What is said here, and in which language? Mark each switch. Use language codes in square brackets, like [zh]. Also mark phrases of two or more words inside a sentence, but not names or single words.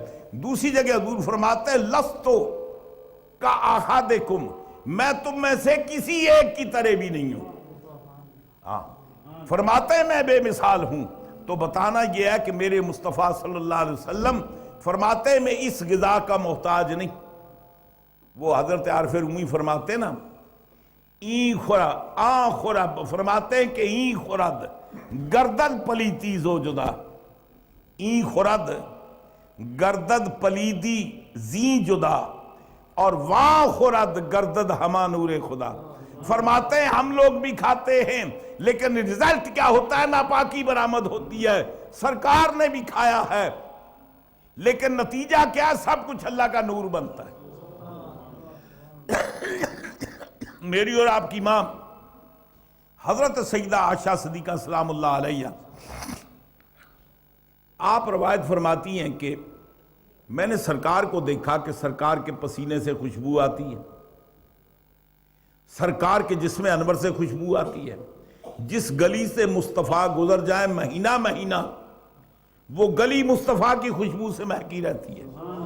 [ur] دوسری جگہ حضور فرماتے ہیں [ar] لستو کا احدکم، [ur] میں تم میں سے کسی ایک کی طرح بھی نہیں ہوں۔ ہاں فرماتے ہیں میں بے مثال ہوں، تو بتانا یہ ہے کہ میرے مصطفیٰ [ar] صلی اللہ علیہ وسلم [ur] فرماتے ہیں میں اس غذا کا محتاج نہیں۔ وہ حضرت عارف رومی فرماتے ہیں نا [fa] این خورا آن خورا، [ur] فرماتے ہیں کہ [fa] این خورد گردد پلیتی زو جدا، این خورد گردد پلیدی زی جدا، اور واں خورد گردد ہما نور خدا۔ [ur] فرماتے ہیں ہم لوگ بھی کھاتے ہیں لیکن رزلٹ کیا ہوتا ہے؟ ناپاکی برآمد ہوتی ہے۔ سرکار نے بھی کھایا ہے لیکن نتیجہ کیا ہے؟ سب کچھ اللہ کا نور بنتا ہے۔ میری اور آپ کی ماں حضرت سیدہ عائشہ صدیقہ [ar] سلام اللہ علیہ، [ur] آپ روایت فرماتی ہیں کہ میں نے سرکار کو دیکھا کہ سرکار کے پسینے سے خوشبو آتی ہے، سرکار کے جسم انور سے خوشبو آتی ہے، جس گلی سے مصطفیٰ گزر جائے مہینہ مہینہ وہ گلی مصطفیٰ کی خوشبو سے مہکی رہتی ہے۔